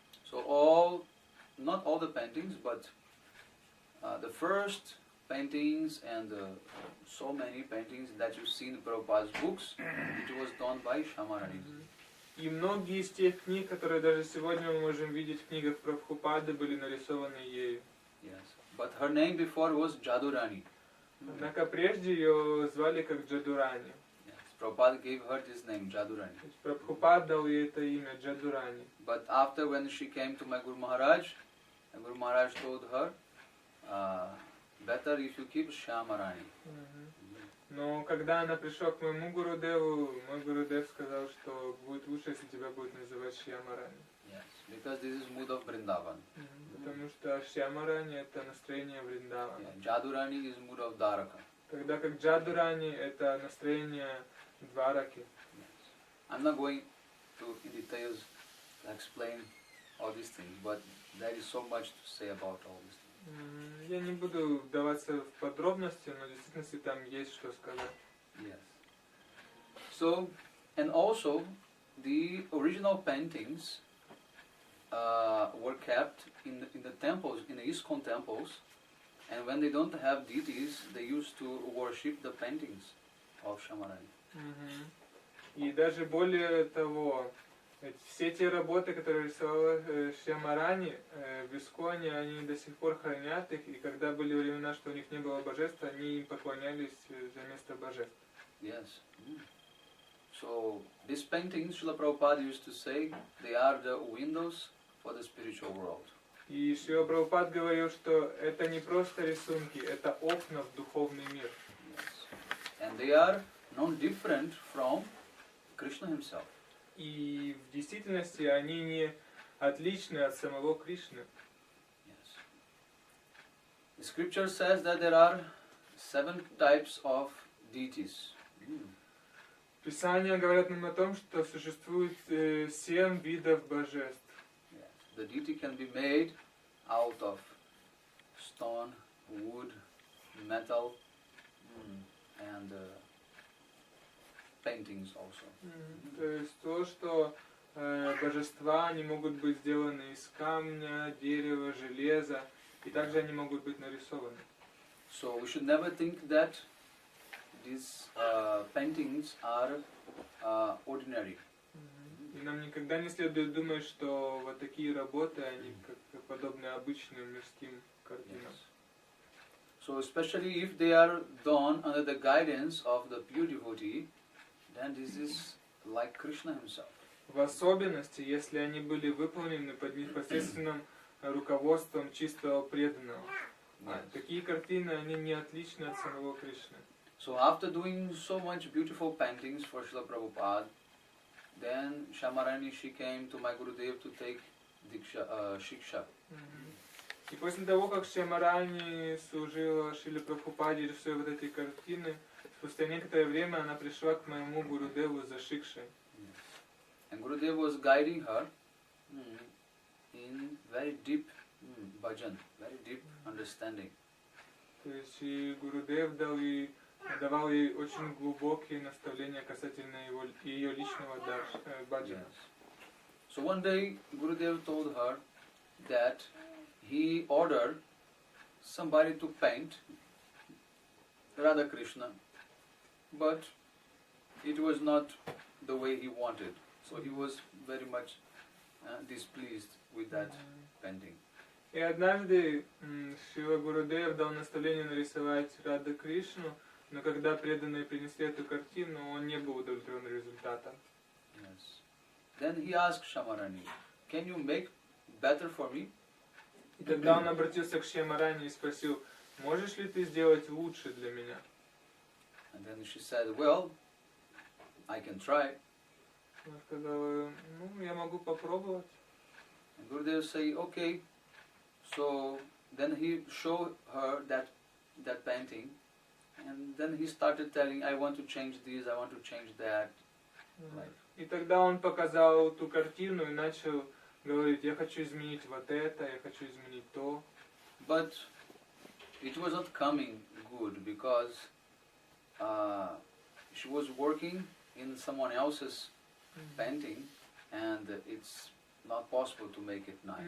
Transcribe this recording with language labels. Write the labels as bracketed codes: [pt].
[en] So not all the paintings, but the first paintings and so many paintings that you see in Prabhupada's books, it was done by Shamarani. [ru] И многие из тех книг, которые даже сегодня мы можем видеть в книгах Прабхупады, были нарисованы ею. [en] Yes, but her name before was Jadurani. [ru] Однако прежде ее звали как Джадурани. [en] Yes, Prabhupada gave her this name, Jadurani. [ru] Прабхупад дал ей это имя Джадурани. [en] But after when she came to my Guru Maharaj, and Guru Maharaj told her, better if you keep Shamarani. [ru] Но когда она пришла к моему Гурудеву, мой Гурудев сказал, что будет лучше, если тебя будут называть Шьямарани. [en] Yes, because this is mood of Vrindavan. [ru] Потому что Шьямарани это настроение Вриндавана. [en] Yeah, Jadurani is mood of Dwaraka. [ru] Тогда как Джадурани это настроение Двараки. [en] I'm not going to in details to explain all these things, but there is so much to say about all this. [ru] Я не буду вдаваться в подробности, но в действительности там есть что сказать. [en] Yes. So, and also, the original paintings were kept in the temples, in the ISKCON temples, and when they don't have deities, they used to worship the paintings of Shamarani. [ru] И даже более того, все те работы, которые рисовал Шьямарани в Исконе, они до сих пор хранят их, и когда были времена, что у них не было божеств, они им поклонялись за место божеств. [en] Yes. So, these paintings, Srila Prabhupada used to say, they are the windows for the spiritual world. [ru] И Шрила Прабхупад говорил, что это не просто рисунки, это окна в духовный мир. [en] Yes. And they are not different from Krishna himself. [ru] И в действительности они не отличны от самого Кришны. [en] Yes. The scripture says that there are 7 types of deities. [ru] Писания говорят нам о том, что существует 7 видов божеств. [en] Yes. The deity can be made out of stone, wood, metal, and paintings also. [ru] То есть то, что божества, они могут быть сделаны из камня, дерева, железа, и также они могут быть нарисованы. [en] So we should never think that these paintings are ordinary. [ru] И нам никогда не следует думать, что вот такие работы, они как подобны обычным мирским картинам. [en] So especially if they are done under the guidance of the pure devotee, then this is like Krishna himself. [ru] В особенности, если они были выполнены под непосредственным руководством чистого преданного. Такие картины, они не отличны от самого Кришны. [en] So after doing so much beautiful paintings for Srila Prabhupada, then Shamarani, she came to my Gurudev to take Shiksha. [ru] И после того, как Шьямарани служила Шриле Прабхупаде, рисуя вот эти картины, спустя некоторое время она пришла к моему Гурудеву за Шикшей. [en] And Gurudev was guiding her in very deep bhajan, very deep understanding. [ru] То есть и Гурудев давал ей очень глубокие наставления касательно ее личного баджана. [en] So one day Gurudev told her that he ordered somebody to paint Radha Krishna, but it was not the way he wanted. So he was very much displeased with that painting. [ru] И однажды Шрила Гурудев дал наставление нарисовать Рада Кришну, но когда преданные принесли эту картину, он не был удовлетворен результатом. [en] Yes. Then he asked Shamarani, "Can you make better for me?" [ru] И тогда он обратился к Шьямарани и спросил, можешь ли ты сделать лучше для меня? [en] And then she said, "Well, I can try." [ru] Она сказала, я могу попробовать. [en] And Gurudev said, "Okay." So then he showed her that painting, and then he started telling, "I want to change this, I want to change that." [ru] И тогда он показал ту картину и начал говорить, я хочу изменить вот это, я хочу изменить то. [en] But it was not coming good because she was working in someone else's painting, and it's not possible to make it nice.